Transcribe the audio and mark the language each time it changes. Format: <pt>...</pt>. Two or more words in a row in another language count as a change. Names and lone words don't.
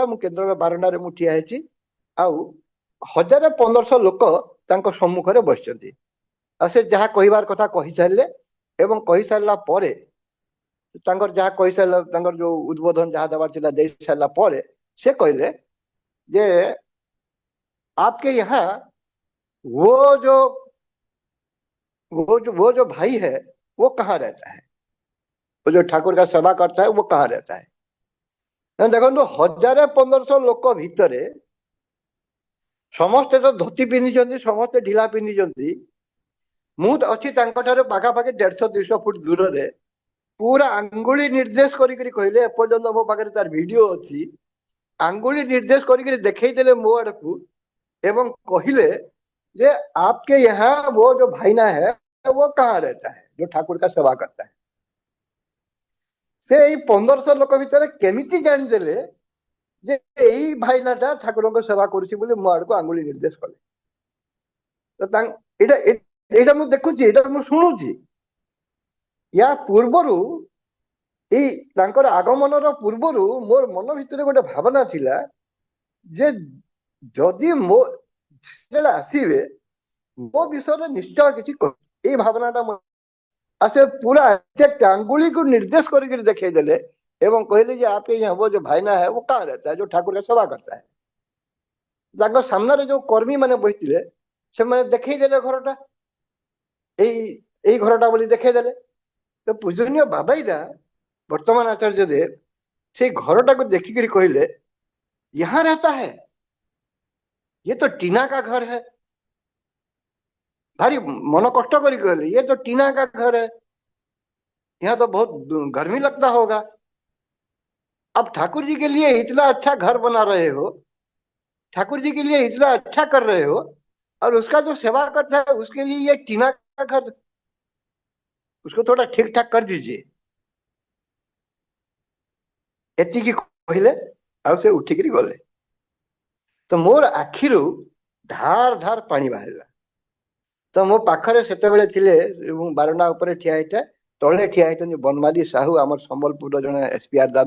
<or>ମୁଁ କେନ୍ଦ୍ରର ବାରଣ୍ଡାରେ ମୁଁ ଠିଆ ହେଇଛି। ଆଉ 1000-1500 ଲୋକ ତାଙ୍କ ସମ୍ମୁଖରେ ବସିଛନ୍ତି। ଆଉ ସେ ଯାହା କହିବାର କଥା କହିସାରିଲେ, ଏବଂ କହିସାରିଲା ପରେ ତାଙ୍କର ଯାହା କହିସାରିଲା, ତାଙ୍କର ଯୋଉ ଉଦ୍ବୋଧନ ଯାହା ଦେବାର ଥିଲା ଦେଇ ସାରିଲା ପରେ ସେ କହିଲେ ଯେ</or> <hi>आपके यहाँ वो जो वो जो भाई है वो कहाँ रहता है, वो जो ठाकुर का सेवा करता है वो कहाँ रहता है।</hi> <or>ଦେଖ 1000-1500 ଲୋକ ଭିତରେ ସମସ୍ତେ ତ ଧୋତି ପିନ୍ଧିଛନ୍ତି, ସମସ୍ତେ ଢିଲା ପିନ୍ଧିଛନ୍ତି। ମୁଁ ଅଛି ତାଙ୍କଠାରୁ ପାଖାପାଖି 150-200 ଫୁଟ ଦୂରରେ। ପୁରା ଆଙ୍ଗୁଳି ନିର୍ଦ୍ଦେଶ କରିକି କହିଲେ, ଏପର୍ଯ୍ୟନ୍ତ ମୋ ପାଖରେ ତାର ଭିଡିଓ ଅଛି। ଆଙ୍ଗୁଳି ନିର୍ଦ୍ଦେଶ କରିକି ଦେଖେଇଦେଲେ ମୋ ଆଡକୁ, ଏବଂ କହିଲେ ଯେ</or> <hi>आपके यहाँ वो जो भाईना है वो कहाँ रहता है, जो ठाकुर का सेवा करता है।</hi> <or>से ଏଇ 1500 ଲୋକ ଭିତରେ କେମିତି ଜାଣିଦେଲେ ଯେ ଏଇ ଭାଇନାଟା ଠାକୁରଙ୍କ ସେବା କରୁଛି ବୋଲି ମୋ ଆଡକୁ ଆଙ୍ଗୁଳି ନିର୍ଦ୍ଦେଶ କଲେ। ତ ଏଇଟା ଏଇଟା ମୁଁ ଦେଖୁଛି, ଏଇଟା ମୁଁ ଶୁଣୁଛି। ୟା ପୂର୍ବରୁ, ଏଇ ତାଙ୍କର ଆଗମନର ପୂର୍ବରୁ ମୋର ମନ ଭିତରେ ଗୋଟେ ଭାବନା ଥିଲା ଯେ ଯଦି ମୋ ଯେତେବେଳେ ଆସିବେ ମୋ ବିଷୟରେ ନିଶ୍ଚୟ କିଛି ଏଇ ଭାବନାଟା। ଆଉ ସେ ପୁରା ଆଙ୍ଗୁଳିକୁ ନିର୍ଦ୍ଦେଶ କରିକି ଦେଖେଇଦେଲେ ଏବଂ କହିଲେ ଯେ</or> <hi>आपके यहाँ वो जो भाईना है वो कहाँ रहता है, जो ठाकुर का सेवा करता है।</hi> <or>ତାଙ୍କ ସାମ୍ନାରେ ଯୋଉ କର୍ମୀ ମାନେ ବସିଥିଲେ ସେମାନେ ଦେଖେଇଦେଲେ ଘରଟା, ଏଇ ଏଇ ଘରଟା ବୋଲି ଦେଖେଇଦେଲେ। ତ ପୂଜନୀୟ ବାବାଇଦା ବର୍ତ୍ତମାନ ଆଚାର୍ଯ୍ୟ ଦେବ ସେଇ ଘରଟାକୁ ଦେଖିକିରି କହିଲେ,</or> <hi>यहाँ रहता है, ये तो टीना का घर है।</hi> <or>ଭାରି ମନ କଷ୍ଟ କରି କହଲେ,</or> <hi>ये तो टीना का घर है, यहाँ तो बहुत गर्मी लगता होगा। अब ठाकुर जी के लिए इतना अच्छा घर बना रहे हो, ठाकुर जी के लिए इतना अच्छा कर रहे हो, और उसका जो सेवा करता है उसके लिए ये टीना का घर, उसको थोड़ा ठीक ठाक कर दीजिए।</hi> <or>ଏତିକି କହିଲେ, ଆଉ ସେ ଉଠିକିରି ଗଲେ। ତ ମୋର ଆଖିରୁ ଧାର ଧାର ପାଣି ବାହାରିଲା। ତ ମୋ ପାଖରେ ସେତେବେଳେ ଥିଲେ, ମୁଁ ବାରଣ୍ଡା ଉପରେ ଠିଆ ହେଇଥାଏ, ତଳେ ଠିଆ ହେଇଛନ୍ତି ବନମାଲି ସାହୁ, ଆମର ସମ୍ବଲପୁରର ଜଣେ ଏସପିଆର ଦାଦା।</or>